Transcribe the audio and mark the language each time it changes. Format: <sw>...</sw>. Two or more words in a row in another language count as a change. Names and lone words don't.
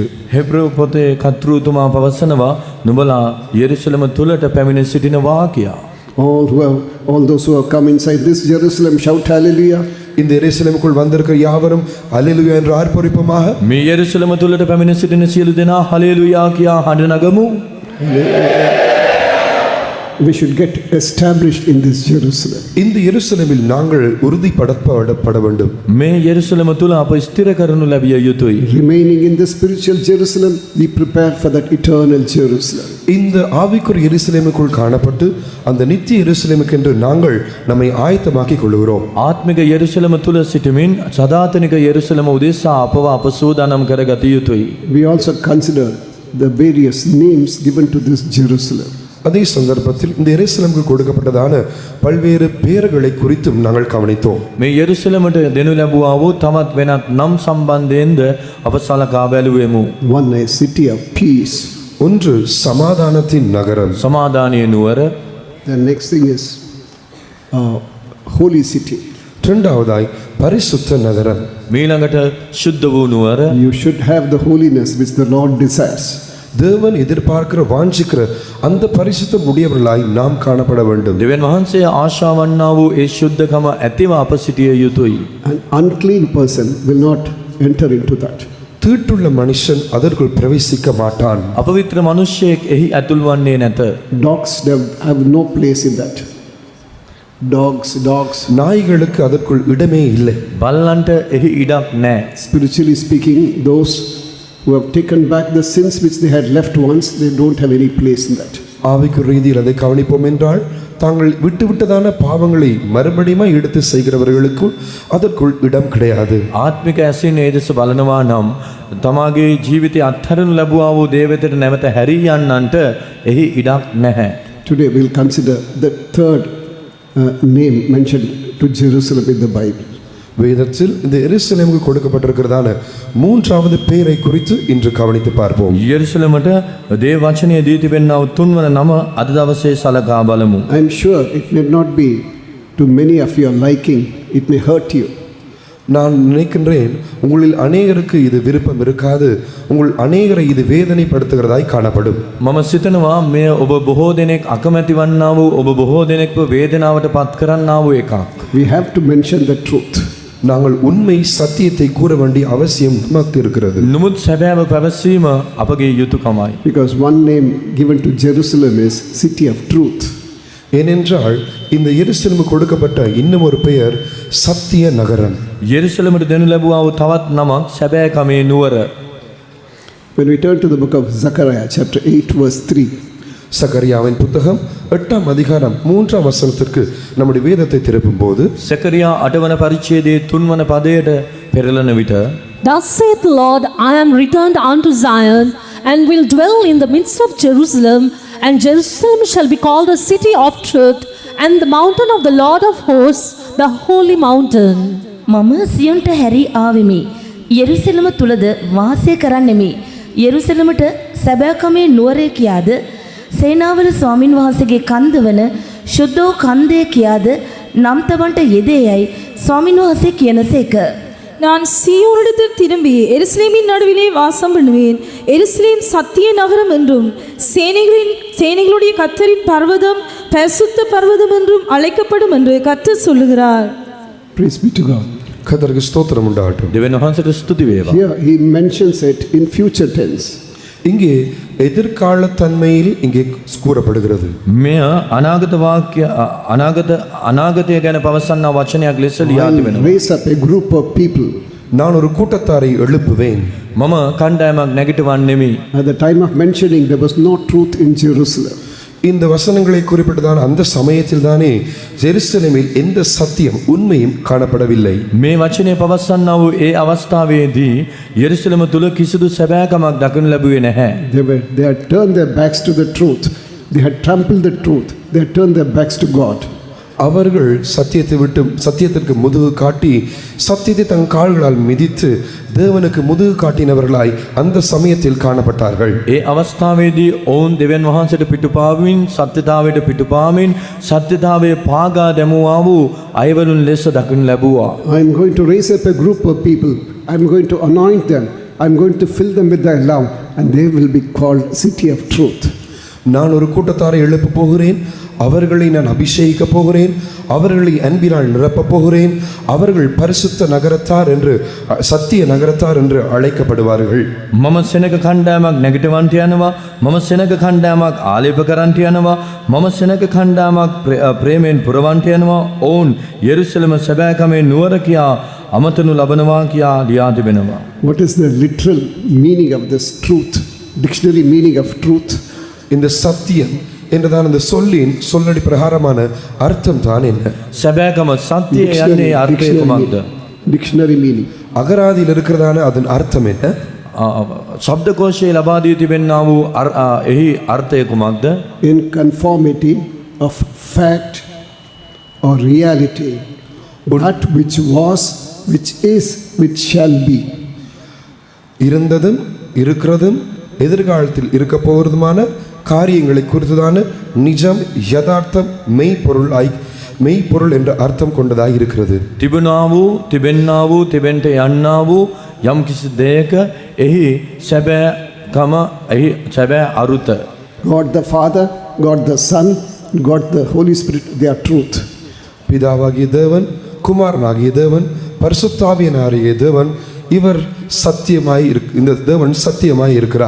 <si>හෙබ්‍රේව පොතේ කර්තෘතුමා පවසනවා නුඹලා යෙරුසලම තුලට පැමිණ සිටිනවා කියා.</si> <en>All those who have come inside this Jerusalem shout hallelujah.</en> <ta>இந்த எருசலேமுக்குள் வந்திருக்கிற யாவரும் ஹல்லேலூயா என்று ஆர்ப்பரிப்போமாக.</ta> <si>මේ යෙරුසලම තුලට පැමිණ සිටින සියලු දෙනා හලෙලූයා කියා හඬ නගමු.</si> <en>we should get established in this Jerusalem.</en> <ta>இந்த எருசலேமில் நாங்கள் உறுதிப்படுத்தப்பட வேண்டும்.</ta> <si>මේ යෙරුසලම තුල අප ස්ථිර කරනු ලැබිය යුතුයි.</si> <en>Remaining in the spiritual Jerusalem, we prepare for that eternal Jerusalem.</en> <ta>இந்த ஆவிக்குரிய எருசலேமுக்குள் காணப்பட்டு அந்த நித்திய எருசலேமுக்கென்று நாங்கள் நம்மை ஆயத்தமாக்கிக் கொள்கிறோம்.</ta> <si>ආත්මික යෙරුසලම තුල සිටමින් සදාතනික යෙරුසලම උදෙසා අපව අප සූදානම් කරගත යුතුයි.</si> <en>We also consider the various names given to this Jerusalem.</en> <ta>அதே சந்தர்ப்பத்தில் இந்த எருசலேமுக்கு கொடுக்கப்பட்டதான பல்வேறு பெயர்களை குறித்தும் நாங்கள் கவனித்தோம்.</ta> <si>මේ යෙරුසලමට දෙනු ලැබුවා වූ තවත් වෙනත් නම් සම්බන්ධයෙන්ද අප සලකා බැලුවෙමු.</si> <en>One is city of peace.</en> <ta>ஒன்று சமாதானத்தின் நகரம்.</ta> <si>සමාදානයේ නුවර.</si> <en>The next thing is holy city.</en> <ta>இரண்டாவதாய் பரிசுத்த நகரம்.</ta> <si>මීළඟට ශුද්ධ වූ නුවර.</si> <en>You should have the holiness which the Lord desires.</en> <ta>தேவன் எதிர்பார்க்கிற வாஞ்சிக்கிற அந்த பரிசுத்தம் உடையவர்களாய் நாம் காணப்பட வேண்டும்.</ta> <si>දෙවියන් වහන්සේ ආශා වන්නා වූ ඒ ශුද්ධකම ඇතිව අප සිටිය යුතුයි.</si> <en>An unclean person will not enter into that.</en> <ta>தீட்டுள்ள மனுஷன் அதற்குள் பிரவேசிக்க மாட்டான்.</ta> <si>අපවිත්‍ර මනුෂ්‍යයෙක් එහි ඇතුල් වන්නේ නැත.</si> <en>Dogs have no place in that. Dogs.</en> <ta>நாய்களுக்கு அதற்குள் இடமே இல்லை.</ta> <si>බල්ලන්ට එහි ඉඩක් නැහැ.</si> <en>Spiritually speaking, those who have taken back the sins which they had left once, they don't have any place in that.</en> <ta>ஆவிக்கு ரீதியில் அதை கவனிப்போம் என்றால் தாங்கள் விட்டுவிட்டதான பாவங்களை மறுபடியும் எடுத்து செய்கிறவர்களுக்கு அதற்குள் இடம் கிடையாது.</ta> <si>ආත්මික ඇසින් ඒ දෙස බලනවා නම් තමාගේ ජීවිතය අත්හරිනු ලැබුවා වූ දේ වෙතට නැවත හැරී යන්නන්ට එහි ඉඩක් නැහැ.</si> <en>Today we'll consider the third name mentioned to Jerusalem in the Bible.</en> <ta>வேதத்தில் இந்த எருசலேமுக்கு கொடுக்கப்பட்டிருக்கிறதான மூன்றாவது பெயரை குறித்து இன்று கவனித்து பார்ப்போம்.</ta> <si>යෙරුසලමට දේව වචනය දී තිබෙනා වූ තුන්වන නම අද දවසේ සලකා බලමු.</si> <en>I am sure it may not be to many of your liking. It may hurt you.</en> <ta>நான் நினைக்கின்றேன் உங்களில் அநேகருக்கு இது விருப்பம் இருக்காது, உங்கள் அநேகரை இது வேதனைப்படுத்துகிறதாய் காணப்படும்.</ta> <si>මම සිතනවා මෙය ඔබ බොහෝ දෙනෙක් අකමැති වන්නා වූ ඔබ බොහෝ දෙනෙක්ව වේදනාවට පත් කරන්නා වූ එකක්.</si> <en>We have to mention the truth.</en> <ta>நாங்கள் உண்மை சத்தியத்தை கூற வேண்டிய அவசியம் நமக்கு இருக்கிறது.</ta> <si>නමුත් සැබෑව පැවසීම අපගේ යුතුයකමයි.</si> <en>Because one name given to Jerusalem is City of Truth.</en> <ta>ஏனென்றால் இந்த எருசலேமுக்கு கொடுக்கப்பட்ட இன்னும் ஒரு பெயர் சத்திய நகரம்.</ta> <si>යෙරුසලමට දෙනු ලැබුවා වූ තවත් නමක් සැබෑකමේ නුවර.</si> <en>When we turn to the book of Zechariah chapter 8 verse 3.</en> <ta>சகரியாவின் புத்தகம் 8ஆம் அதிகாரம் 3ஆம் வசனத்திற்கு நம்முடைய வேதத்தை திருப்பும் போது</ta> <si>සකරියා 8 වන පරිච්ඡේදයේ 3 වන පදයට පෙරළන විට</si> <en>Thus saith the Lord, I am returned unto Zion, and will dwell in the midst of Jerusalem, and Jerusalem shall be called a city of truth, and the mountain of the Lord of hosts, the holy mountain.</en> <si>මම සියොන්ට හැරී ආවෙමි. යෙරුසලම තුලද වාසය කරන්නෙමි. යෙරුසලමට සැබෑකමේ නුවරේ කියාද සේනාවල ස්වාමින් වහන්සේගේ කන්ද වන ශුද්ධෝ කන්දේ කියාද නම් තබන්ට යෙදේයයි ස්වාමින් වහන්සේ කියනසේක.</si> <ta>நான் சீயோனிடத்தில் திரும்பி எருசலேமின் நடுவிலே வாசம் பண்ணுவேன். எருசலேம் சத்திய நகரம் என்றும் சேனைகளுடைய கர்த்தரின் பர்வதம் பரிசுத்த பர்வதம் என்றும் அழைக்கப்படும் என்று கர்த்தர் சொல்லுகிறார்.</ta> <en>Praise be to God.</en> <ta>கர்த்தருக்கு ஸ்தோத்திரம் உண்டாகட்டும்.</ta> <si>දෙවියන් වහන්සේට ස්තුති වේවා.</si> <en>Here he mentions it in future tense.</en> <ta>இங்கே எதிர்கால தன்மையில் இங்கே கூறப்படுகிறது.</ta> <si>මෙය අනාගත වාක්‍ය අනාගතය ගැන පවසනා වචනයක් ලෙස ලියා</si> <en>I will</en> <si>තිබෙනවා.</si> <en>raise up a group of people.</en> <ta>நான் ஒரு கூட்டத்தாரை எழுப்புவேன்.</ta> <si>මම කණ්ඩායමක් නැගිටවන්නෙමි.</si> <en>At the time of mentioning, there was no truth in Jerusalem.</en> <ta>இந்த வசனங்களை குறிப்பிட்டதான அந்த சமயத்தில் தானே ஜெருசலேமில் எந்த சத்தியம் உண்மையும் காணப்படவில்லை.</ta> <si>මේ වචනය පවසන්නා වූ ඒ අවස්ථාවේදී යෙරුසලම තුල කිසිදු සැබෑකමක් දක්වනු ලැබුවේ නැහැ.</si> <en>They had turned their backs to the truth. They had trampled the truth. They had turned their backs to God.</en> <ta>அவர்கள் சத்தியத்திற்கு முதுகு காட்டி சத்தியத்தை தன் கால்களால் மிதித்து தேவனுக்கு முதுகு காட்டினவர்களாய் அந்த சமயத்தில் காணப்பட்டார்கள்.</ta> <si>ඒ අවස්ථාවේදී ඔවුන් දෙවියන් වහන්සේට පිටුපාමින් සත්‍යතාවයට පිටුපාමින් සත්‍යතාවයේ පාගා දැමුවා වූ අයවලුන් ලෙස දක්වනු ලැබුවා.</si> <en>I am going to raise up a group of people. I am going to anoint them. I am going to fill them with thy love, and they will be called City of Truth.</en> <ta>நான் ஒரு கூட்டத்தாரை எழுப்ப போகிறேன், அவர்களை நான் அபிஷேகிக்கப் போகிறேன், அவர்களை அன்பினால் நிரப்பப் போகிறேன், அவர்கள் பரிசுத்த நகரத்தார் என்று சத்திய நகரத்தார் என்று அழைக்கப்படுவார்கள்.</ta> <si>මම සෙනග කණ්ඩායමක් නැගිටවන්ට යනවා, මම සෙනග කණ්ඩායමක් ආලේප කරන්ට යනවා, මම සෙනග කණ්ඩායමක් ප්‍රේමයෙන් පුරවන්ට යනවා. ඔවුන් යෙරුසලම සැබෑකමේ නුවර කියා අමතනු ලබනවා කියා ලියා තිබෙනවා.</si> <en>What is the literal meaning of this truth? Dictionary meaning of truth.</en> <ta>இந்த சத்தியம் என்றுதான் இந்த சொல்லின் சொல்லடி பிரகாரமான அர்த்தம் தான் என்ன?</ta> <si>සැබෑකම සත්‍යය යන්නේ අර්ථය කුමක්ද?</si> <en>Dictionary meaning.</en> <ta>அகராதியில் இருக்கிறதான அதன் அர்த்தம் என்ன?</ta> <si>ශබ්දකෝෂයේ ලබා දී තිබෙනා වූ එහි අර්ථය කුමක්ද?</si> <en>In conformity of fact or reality, that which was, which is, which shall be.</en> <ta>இருந்ததும் இருக்கிறதும் எதிர்காலத்தில் இருக்க போகிறதுமான காரியங்களை குறித்ததான நிஜம், யதார்த்தம், மெய்ப்பொருள் என்ற அர்த்தம் கொண்டதாக இருக்கிறது.</ta> <si>තිබුණා වූ, තිබෙන්නා වූ, තිබෙන්ට යන්නා වූ යම් කිසි දෙයක එහි සැබෑකම, එහි සැබෑ අරුත.</si> <en>God the Father, God the Son, God the Holy Spirit, they are truth.</en> <ta>பிதாவாகிய தேவன், குமாரனாகிய தேவன், பரிசுத்தாவியனாகிய தேவன், இவர் சத்தியமாய் இந்த தேவன் சத்தியமாய் இருக்கிறார்.</ta>